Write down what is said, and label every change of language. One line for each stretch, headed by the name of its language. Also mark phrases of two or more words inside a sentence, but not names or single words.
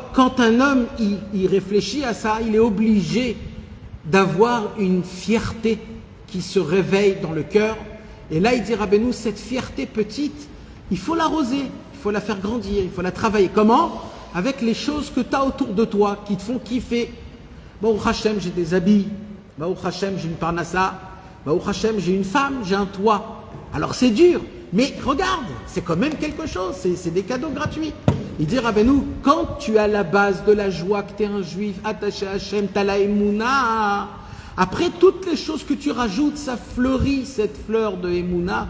French: Quand un homme il réfléchit à ça, il est obligé d'avoir une fierté qui se réveille dans le cœur. Et là, il dit Rabbeinu, cette fierté petite, il faut l'arroser, il faut la faire grandir, il faut la travailler. Comment ? Avec les choses que tu as autour de toi, qui te font kiffer.
Hebrew: ברוך השם,
French: j'ai des habits.
Hebrew: ברוך השם,
French: j'ai une parnassa.
Hebrew: ברוך השם,
French: j'ai une femme, j'ai un toit. Alors c'est dur, mais regarde, c'est quand même quelque chose, c'est des cadeaux gratuits. Il dit Rabbeinu, quand tu as la base de la joie, que tu es un juif attaché à Hachem, tu as la Emouna. Après, toutes les choses que tu rajoutes, ça fleurit, cette fleur de Emouna.